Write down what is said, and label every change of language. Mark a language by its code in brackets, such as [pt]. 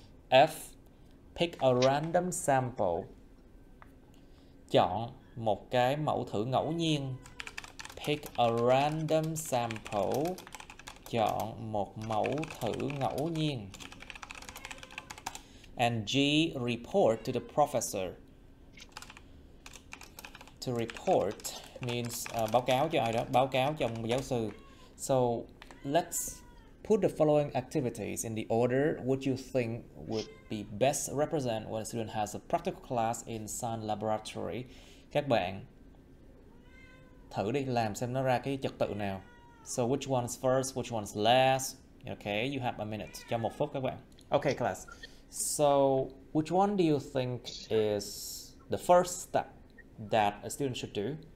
[vi] F, [en] pick a random sample. [vi] Chọn một cái mẫu thử ngẫu nhiên. [en] Pick a random sample. [vi] Chọn một mẫu thử ngẫu nhiên. [en] And G, report to the professor. To report [vi] means báo cáo cho ai đó, báo cáo cho ông giáo sư. [en] So let's put the following activities in the order would you think would be best represent when a student has a practical class in science laboratory. [vi] Các bạn thử đi làm xem nó ra cái trật tự nào. [en] So which one's first, which one's last? Okay, you have a minute. [vi] Cho 1 phút các bạn. [en] Okay, class. So which one do you think is the first step that a student should do?